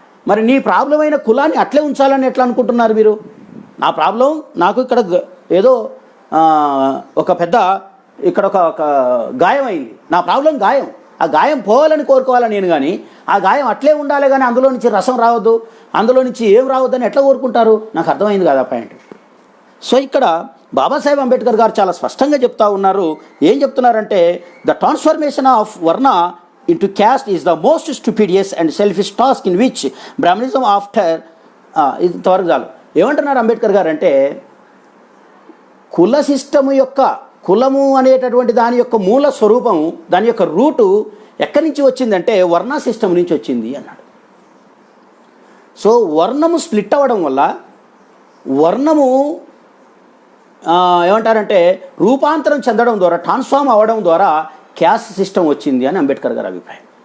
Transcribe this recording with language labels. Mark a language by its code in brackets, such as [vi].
[te] మరి నీ ప్రాబ్లం అయిన కులాన్ని అట్లే ఉంచాలని ఎట్లా అనుకుంటున్నారు మీరు? నా ప్రాబ్లం నాకు ఇక్కడ ఏదో ఒక పెద్ద ఇక్కడ ఒక గాయం అయింది. నా ప్రాబ్లం గాయం. ఆ గాయం పోవాలని కోరుకోవాలని నేను, కానీ ఆ గాయం అట్లే ఉండాలి, కానీ అందులో నుంచి రసం రావద్దు, అందులో నుంచి ఏం రావద్దని ఎట్లా కోరుకుంటారు? నాకు అర్థమైంది కదా పాయింట్. సో ఇక్కడ బాబాసాహెబ్ అంబేద్కర్ గారు చాలా స్పష్టంగా చెప్తా ఉన్నారు. ఏం చెప్తున్నారంటే, [en] the transformation of varna into caste is the most stupendous and selfish task in which Brahmanism after [te] ఇంతవరకు చాలు. ఏమంటున్నారు అంబేద్కర్ గారు అంటే, కుల సిస్టము యొక్క కులము అనేటటువంటి దాని యొక్క మూల స్వరూపము, దాని యొక్క రూటు ఎక్కడి నుంచి వచ్చిందంటే వర్ణ సిస్టమ్ నుంచి వచ్చింది అన్నాడు. సో వర్ణము స్ప్లిట్ అవ్వడం వల్ల, వర్ణము ఏమంటారంటే రూపాంతరం చెందడం ద్వారా, ట్రాన్స్ఫార్మ్ అవ్వడం ద్వారా క్యాస్ట్ సిస్టమ్ వచ్చింది అని అంబేద్కర్ గారి అభిప్రాయం.